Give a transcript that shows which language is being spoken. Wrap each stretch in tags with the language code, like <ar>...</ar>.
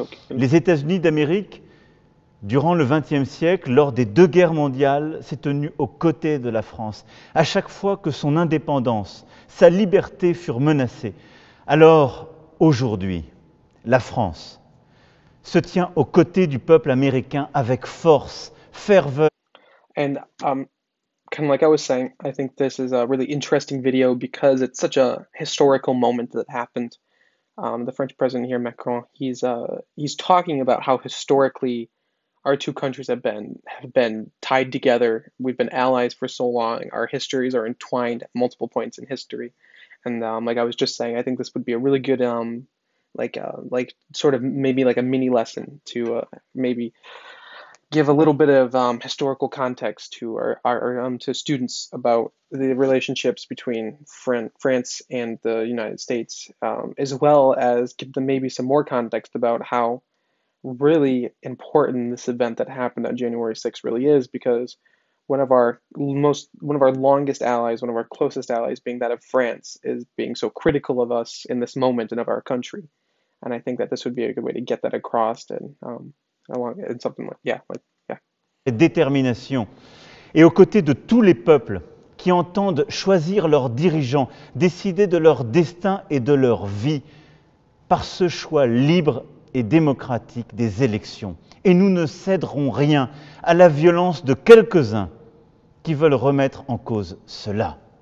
<fr>Les États-Unis d'Amérique, durant le XXe siècle, lors des 2 guerres mondiales, s'est tenu aux côtés de la France. À chaque fois que son indépendance, sa liberté furent menacées. Alors, aujourd'hui, la France se tient aux côtés du peuple américain avec force, ferveur.</fr> <en>And kind of like I was saying, I think this is a really interesting video because it's such a historical moment that happened. The French president here, Macron, he's talking about how historically our two countries have been tied together. We've been allies for so long. Our histories are entwined at multiple points in history. And like I was just saying, I think this would be a really good like sort of maybe like a mini lesson to maybe give a little bit of historical context to our to students about the relationships between France and the United States, as well as give them maybe some more context about how really important this event that happened on January 6th really is, because one of our longest allies, one of our closest allies, being that of France, is being so critical of us in this moment and of our country. And I think that this would be a good way to get that across, and something like yeah.</en> <fr>Détermination. Et aux côtés de tous les peuples qui entendent choisir leurs dirigeants, décider de leur destin et de leur vie par ce choix libre et démocratique des élections. Et nous ne céderons rien à la violence de quelques-uns qui veulent remettre en cause cela.</fr>